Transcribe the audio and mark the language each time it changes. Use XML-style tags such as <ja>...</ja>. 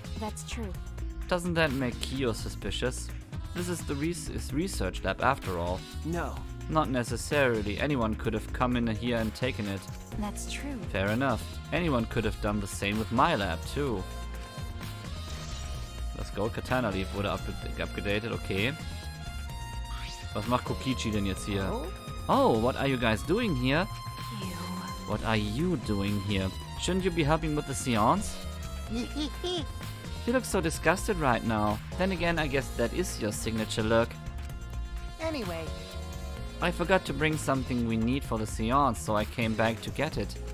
<en>That's true. Doesn't that make Kyo suspicious? This is the research lab after all. No. Not necessarily. Anyone could have come in here and taken it. That's true. Fair enough. Anyone could have done the same with my lab too.</en> <de>Das Gold Katana Leaf wurde upgedatet, okay. Was macht Kokichi denn jetzt hier?</de> <en>Oh, what are you guys doing here? You. What are you doing here? Shouldn't you be helping with the seance? You look so disgusted right now. Then again, I guess that is your signature look. Anyway, I forgot to bring something we need for the seance, so I came back to get it.</en>